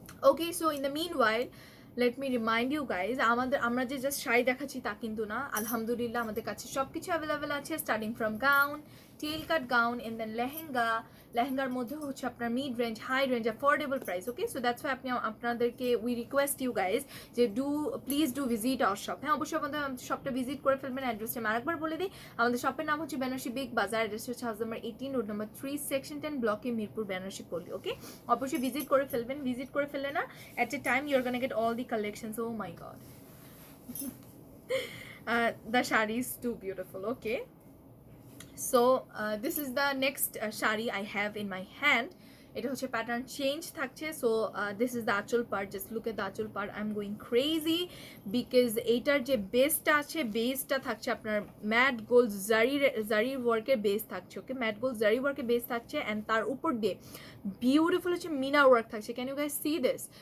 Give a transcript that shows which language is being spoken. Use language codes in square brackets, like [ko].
[bn] Okay, [en] so in the meanwhile let me remind you guys, [bn] আমরা যে just sari দেখাচ্ছি তা কিন্তু না, আলহামদুলিল্লাহ আমাদের কাছে সব কিছু অ্যাভেলেবেল আছে, starting from gown, tell cut gown, and then লেহেঙ্গার মধ্যে হচ্ছে আপনার mid range, high range, affordable price, okay. [en] So that's why আপনাদেরকে we request you guys যে please do visit our shop. [bn] হ্যাঁ, অবশ্যই আমাদের শপটা ভিজিট করে ফেলবেন। অ্যাড্রেসটা আমি আরেকবার বলে দিই, আমাদের শপের নাম হচ্ছে বেনারসি বিগ বাজার, অ্যাড্রেস হচ্ছে house number 18, road number 3, section 10, ব্লকে মিরপুর, বেনারসি পল্লী, ওকে। অবশ্যই ভিজিট করে ফেলবেন। ভিজিট করে ফেললে না [en] at a time you're gonna get all the collections. Oh my god. The shari is too beautiful, okay. So this is the next shari I have in my hand. [bn] এটা হচ্ছে pattern change থাকছে। [en] So this is the aanchal part, just look at the aanchal part. I am going crazy because [bn] এইটার যে বেসটা আছে, বেসটা থাকছে আপনার ম্যাট গোল্ড জারি ওয়ার্কের বেস থাকছে, ওকে। ম্যাট গোল্ড জারি ওয়ার্কের বেস থাকছে অ্যান্ড তার উপর দিয়ে বিউটিফুল হচ্ছে মিনা ওয়ার্ক থাকছে। [en] Can you guys see this?